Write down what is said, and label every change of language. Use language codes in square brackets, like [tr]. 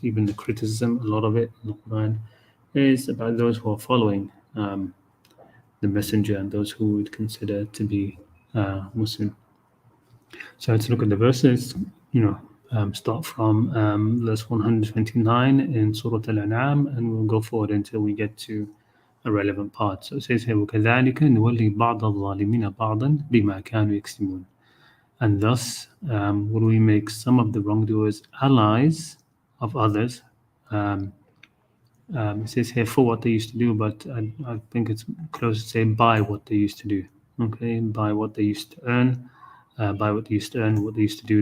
[en] Even the criticism, a lot of it in the Quran is about those who are following the messenger and those who would consider to be Muslim. So let's look at the verses, start from verse 129 in Surah Al-An'am, and we'll go forward until we get to a relevant part. So it says here, [ar] وَكَذَلِكَ نُوَلِّي بَعْضَ الظَّالِمِينَ بَعْضًا بِمَا كَانُوا يَكْسِبُونَ. [en] And thus will we make some of the wrongdoers allies of others. It says here for what they used to do, but I think it's close to say by what they used to do. Okay, by what they used to earn, what they used to do.